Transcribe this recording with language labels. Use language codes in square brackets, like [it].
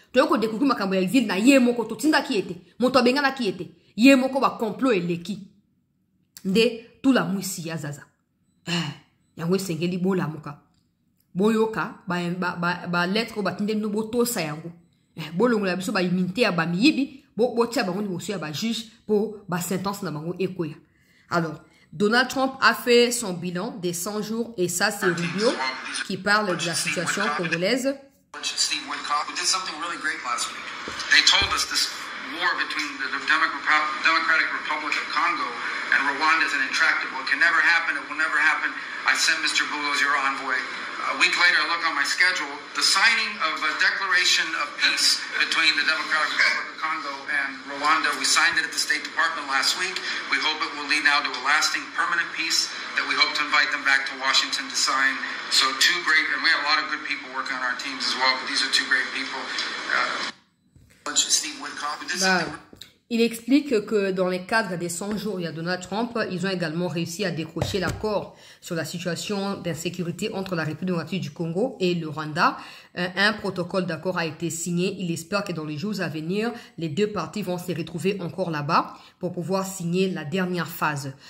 [ln] Toyoko découvrir makambo ya exil na ye moko to tinda ki ete moto benga na ki ete ye moko ba complot eleki nde tout la mwisi ya zaza yango sengeli bola muka boyoka ba lettre ba tinde no botosa yango bolongola biso ba immunité ya ba miyibi bo tia bango ni bosu ya ba juge pour ba sentence na bango ekoya. [fr] Alors Donald Trump a fait son bilan des 100 jours et ça c'est Rubio qui parle de la situation congolaise. [en] Steve Witkoff, who did something really great last week. They told us this war between the Democratic Republic of Congo and Rwanda is an intractable. It can never happen. It will never happen. I sent Mr. Boulos, your envoy. A week later, I look on my schedule, the signing of a declaration of peace between the Democratic Republic of Congo and Rwanda. We signed it at the State Department last week. We hope it will lead now to a lasting, permanent peace that we hope to invite them back to Washington to sign. So two great, and we have a lot of good people working on our teams as well, but these are two great people. Steve Woodcock. [fr] Il explique que dans les cadres des 100 jours, il y a Donald Trump, ils ont également réussi à décrocher l'accord sur la situation d'insécurité entre la République démocratique du Congo et le Rwanda. Un protocole d'accord a été signé. Il espère que dans les jours à venir, les deux parties vont se retrouver encore là-bas pour pouvoir signer la dernière phase.